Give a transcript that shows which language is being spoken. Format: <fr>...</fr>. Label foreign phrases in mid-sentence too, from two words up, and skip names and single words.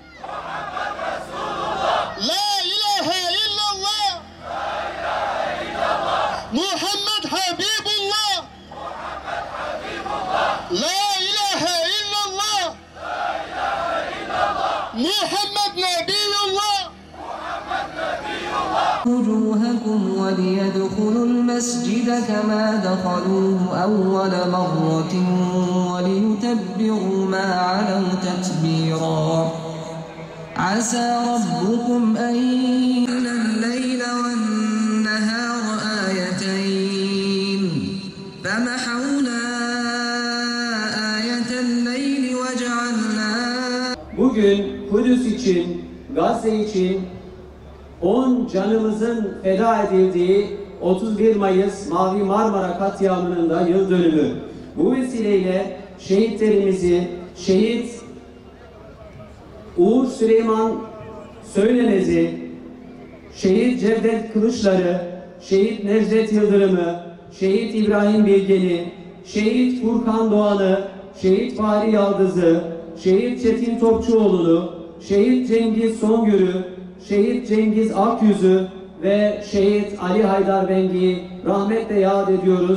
<ar>لا إله إلا الله! محمد حبيب الله! لا إله إلا الله! محمد نبي الله! وجوهكم وليدخلوا المسجد كما دخلوه أول مرة وليتبروا ما علوا تتبيرا عسى ربكم أن يجعل الليل والنهار آيتين فمحونا آية الليل وجعلنا.</ar> <tr>Bugün Kudüs için, Gazze için 10 canımızın feda edildiği 31 Mayıs Mavi Marmara katliamının da yıl dönümü. Bu vesileyle şehitlerimizi, şehit Uğur Süleyman Söylemez'i, şehit Cevdet Kılıçları, şehit Necdet Yıldırım'ı, şehit İbrahim Bilgen'i, şehit Furkan Doğan'ı, şehit Fahri Yaldız'ı, şehit Çetin Topçuoğlu'nu, şehit Cengiz Songür'ü, şehit Cengiz Akyüz'ü ve şehit Ali Haydar Bengi'yi rahmetle yad ediyoruz.</tr>